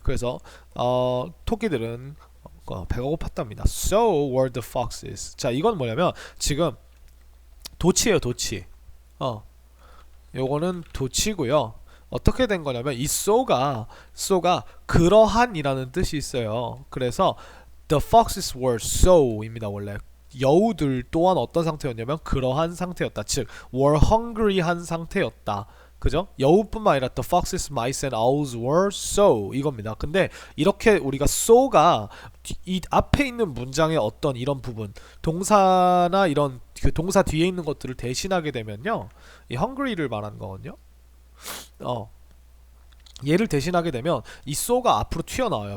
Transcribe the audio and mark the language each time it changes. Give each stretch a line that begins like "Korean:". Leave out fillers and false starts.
Korean: 그래서 토끼들은 배가 고팠답니다.
English: So were the foxes.
Korean: 자, 이건 뭐냐면 지금 도치예요, 도치. 요거는 도치고요. 어떻게 된 거냐면 이 so가 그러한이라는 뜻이 있어요. 그래서 the foxes were so입니다. 원래 여우들 또한 어떤 상태였냐면 그러한 상태였다. 즉 were hungry한 상태였다. 그죠? 여우뿐만 아니라
English: the foxes, mice and owls were so
Korean: 이겁니다. 근데 이렇게 우리가 so가 이 앞에 있는 문장의 어떤 이런 부분 동사나 이런 그 동사 뒤에 있는 것들을 대신하게 되면요, 이 hungry를 말하는 거거든요. 얘를 대신하게 되면 이 so가 앞으로 튀어나와요.